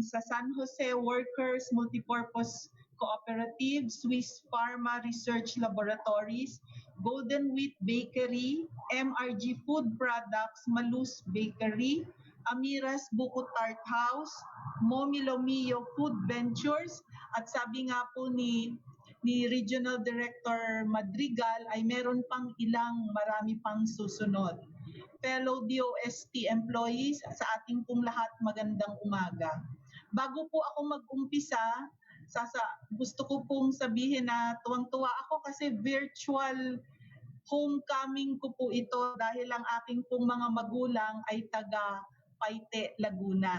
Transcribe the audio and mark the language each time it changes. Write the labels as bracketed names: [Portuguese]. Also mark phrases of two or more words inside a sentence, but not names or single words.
[Filipino] sa San Jose Workers Multipurpose Cooperative, Swiss Pharma Research Laboratories, Golden Wheat Bakery, MRG Food Products, Malus Bakery, Amiras Buko Tart House, Momi Lomio Food Ventures, at sabi nga po ni Regional Director Madrigal ay meron pang marami pang susunod. [English] Fellow DOST employees, [Filipino] sa ating pong lahat magandang umaga. Bago po ako mag-umpisa, gusto ko pong sabihin na tuwang-tuwa ako kasi virtual homecoming ko po ito dahil ang aking pong mga magulang ay taga Paite, Laguna.